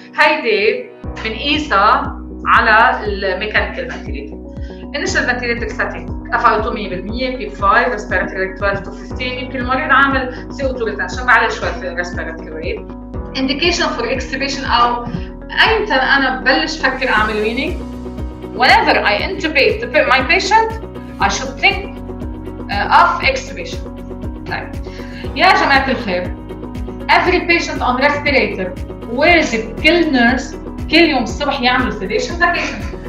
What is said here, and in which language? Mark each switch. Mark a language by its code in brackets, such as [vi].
[ar] هيدي بنقيسها على الميكانيكال فنتيليتر. [en] initial ventilator setting FiO2 100%، PEEP 5 respiratory rate 12 to 15. [ar] يمكن المريض عامل CO2 retention بعلي شوي في respiratory rate. [en] indication for extubation [ar] أو أيمتى أنا ببلش فكر أعمل weaning. [en] whenever I intubate my patient I should think of extubation. [ar] طيب يا جماعة الخير، [en] every patient on respirator [ar] واجب كل نيرس كل يوم الصبح يعملوا sedation vacation.